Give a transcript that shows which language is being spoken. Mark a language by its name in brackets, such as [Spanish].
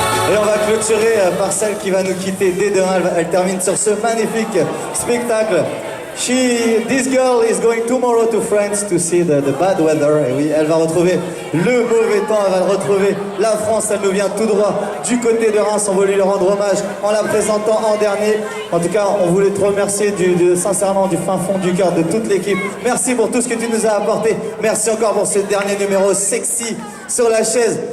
[French] Et on va clôturer par celle qui va nous quitter dès demain. Elle termine sur ce magnifique spectacle. [English] This girl is going tomorrow to France to see the bad weather. [French] Et oui, elle va retrouver le mauvais temps, elle va retrouver la France. Elle nous vient tout droit du côté de Reims. On voulait lui rendre hommage en la présentant en dernier. En tout cas, on voulait te remercier sincèrement du fin fond du cœur de toute l'équipe. Merci pour tout ce que tu nous as apporté. Merci encore pour ce dernier numéro sexy sur la chaise.